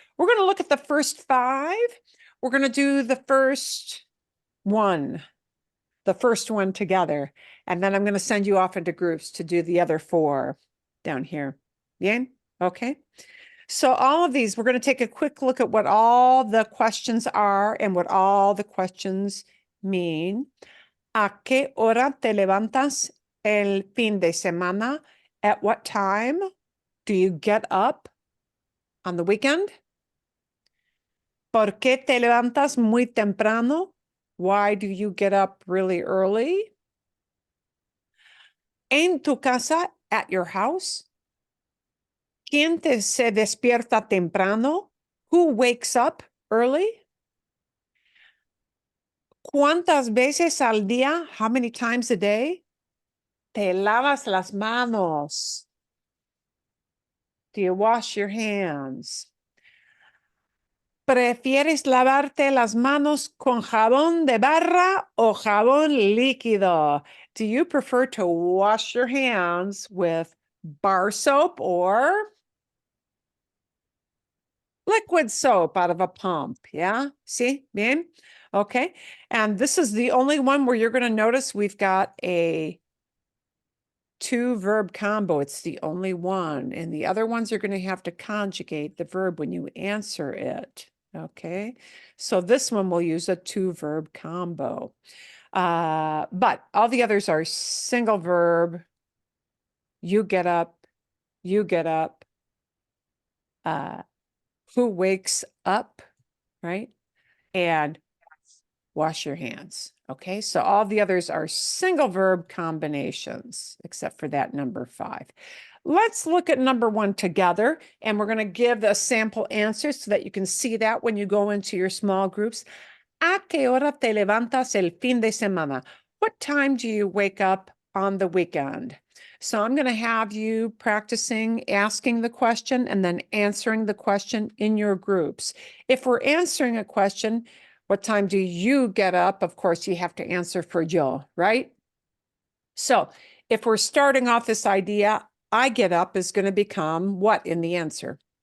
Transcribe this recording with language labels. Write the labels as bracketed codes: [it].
[en] We're going to look at the first 5. We're going to do the first one together. And then I'm going to send you off into groups to do the other 4 down here. Bien? Okay. So all of these, we're going to take a quick look at what all the questions are and what all the questions mean. [es] ¿A qué hora te levantas el fin de semana? [en] At what time do you get up on the weekend? [es] ¿Por qué te levantas muy temprano? [en] Why do you get up really early? [es] En tu casa, [en] at your house? [es] ¿Quién se despierta temprano? [en] Who wakes up early? [es] ¿Cuántas veces al día? [en] How many times a day? [es] Te lavas las manos. [en] Do you wash your hands? [es] ¿Prefieres lavarte las manos con jabón de barra o jabón líquido? [en] Do you prefer to wash your hands with bar soap or liquid soap out of a pump? Yeah, see, bien? Okay, and this is the only one where you're going to notice we've got a two verb combo. It's the only one, and the other ones are going to have to conjugate the verb when you answer it. Okay, so this one will use a two verb combo. But all the others are single verb. You get up, you get up. Who wakes up, right? And wash your hands. Okay, so all the others are single verb combinations, except for that number 5. Let's look at number 1 together, and we're going to give the sample answers so that you can see that when you go into your small groups. [es] ¿A qué hora te levantas el fin de semana? [en] What time do you wake up on the weekend? So I'm going to have you practicing asking the question and then answering the question in your groups. If we're answering a question, what time do you get up? Of course, you have to answer for yo, right? So if we're starting off this idea, I get up is going to become what in the answer?